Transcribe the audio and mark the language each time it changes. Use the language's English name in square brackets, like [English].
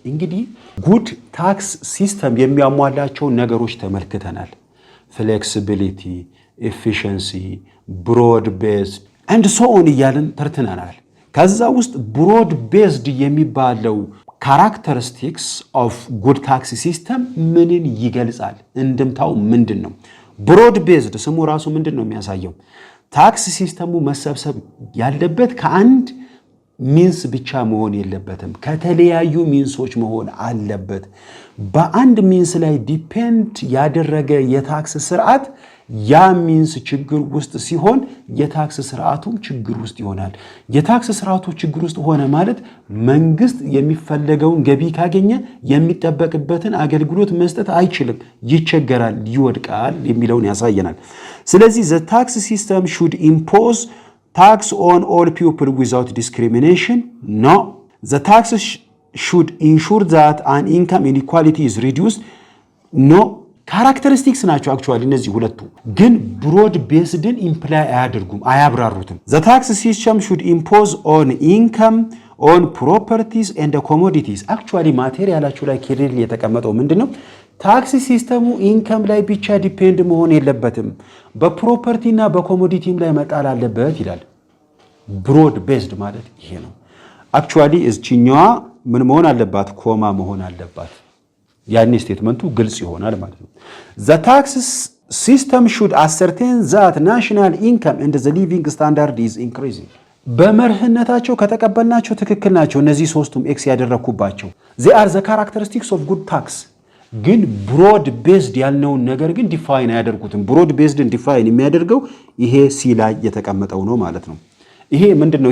[Amharic] እንግዲህ good tax system የሚያሟላቸው ነገሮች ተመልክተናል። [English] flexibility, efficiency, broad based and so on [Amharic] እያልን ተርትናናል። ከዛ ውስጥ broad based የሚባለው characteristics of good tax system ምንን ይገልጻል? እንድምታው ምንድን ነው? ብሮድ ቤዝድ ስሙ ራሱ ምንድነው የሚያሳየው? ታክስ ሲስተሙ መሰብሰብ ያለበት ከአንድ ሚንስ ብቻ መሆን የለበትም፣ ከተለያዩ ሚንሶች መሆን አለበት። በአንድ ሚንስ ላይ ዲፔንድ ያደረገ የታክስ ስርዓት ያ ሚንስ ችግር ውስጥ ሲሆን የታክስ ስርዓቱም ችግር ውስጥ ይሆናል። የታክስ ስርዓቱ ችግር ውስጥ ሆነ ማለት መንግስት የሚፈለገውን ገቢ ካገኘ የሚጠበቅበትን አገልግሎት መስጠት አይችልም፣ ይቸገራል፣ ይወድቃል የሚለውን ያሳየናል። ስለዚህ [English] the tax system should impose tax on all people without discrimination. No, the tax should ensure that an income inequality is reduced. No, ካራክተሪስቲክስ ናቸው አክቹዋሊ እነዚህ ሁለቱ፣ ግን ብሮድ ቤስድን ኢምፕላይ አያደርጉም፣ አያብራሩትም። the tax system should impose on income, on properties and commodities. [Amharic] አክቹዋሊ ማቴሪያላችሁ ላይ ክሊር የተቀመጠው ምንድነው? ታክስ ሲስተሙ ኢንከም ላይ ብቻ ዲፔንድ መሆን የለበትም፣ በፕሮፐርቲ እና በኮሞዲቲም ላይ መጣል አለበት ይላል። ብሮድ ቤዝድ ማለት ይሄ ነው። አክቹዋሊ እዚህኛዋ ምን መሆን አለባት? ኮማ መሆን አለባት። ያኔ ስቴትመንቱ ግልጽ ይሆናል ማለት ነው። [English] the tax system should ascertain that national income and the living standard is increasing. [Amharic] በመርህነታቸው ከተቀበልናቸው ትክክል ናቸው እነዚህ ሶስቱም ኤክስ ያደረኩባቸው። [English] they are the characteristics of good tax። [Amharic] ግን ብሮድ ቤዝድ ያልነውን ነገር ግን ዲፋይን አያደርጉትም። ብሮድ ቤዝድን ዲፋይን የሚያደርገው ይሄ ሲ ላይ የተቀመጠው ነው ማለት ነው። ይሄ ምንድነው?